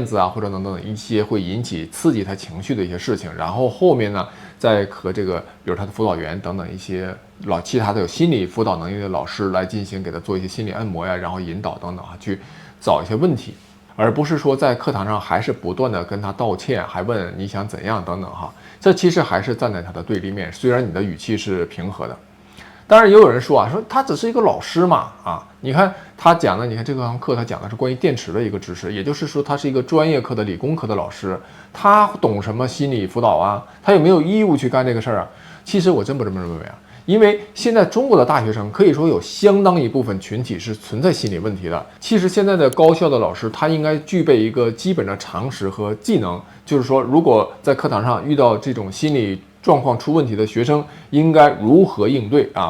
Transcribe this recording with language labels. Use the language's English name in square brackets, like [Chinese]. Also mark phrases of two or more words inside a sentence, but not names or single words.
[Chinese] 子啊，或者等等一些會引起刺激他情緒的一些事情，然后後面呢，再和这個比如他的輔導員等等一些其他的有心理輔導能力的老師來進行給他做一些心理按摩呀，然後引導等等去找一些問題，而不是說在課堂上還是不斷的跟他道歉，還問你想怎樣等等哈，這其實還是站在他的對立面，雖然你的語氣是平和的。當然也有人說啊，說他只是一個老師嘛啊，你看他講的，你看這堂課他講的是關於電池的一個知識，也就是說他是一個專業課的理工科的老師，他懂什麼心理輔導啊？他有沒有義務去幹這個事兒啊？其實我真不這麼認為啊，因為現在中國的大學生可以說有相當一部分群體是存在心理問題的。其實現在的高校的老師他應該具備一個基本的常識和技能，就是說如果在課堂上遇到這種心理狀況出問題的學生應該如何應對啊？